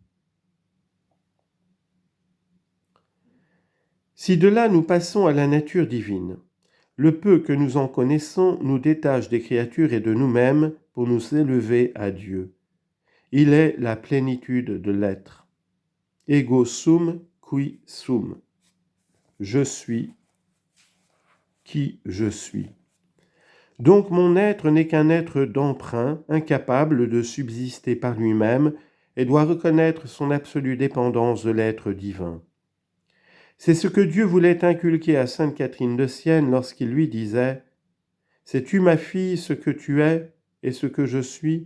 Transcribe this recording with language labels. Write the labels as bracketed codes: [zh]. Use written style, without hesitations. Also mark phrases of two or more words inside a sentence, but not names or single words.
[fr] Si de là nous passons à la nature divine, le peu que nous en connaissons nous détache des créatures et de nous-mêmes pour nous élever à Dieu. Il est la plénitude de l'être. [la] Ego sum qui sum. [fr] Je suis qui je suis. Donc mon être n'est qu'un être d'emprunt, incapable de subsister par lui-même, et doit reconnaître son absolue dépendance de l'être divin. C'est ce que Dieu voulait inculquer à sainte Catherine de Sienne lorsqu'il lui disait « Sais-tu, ma fille, ce que tu es et ce que je suis?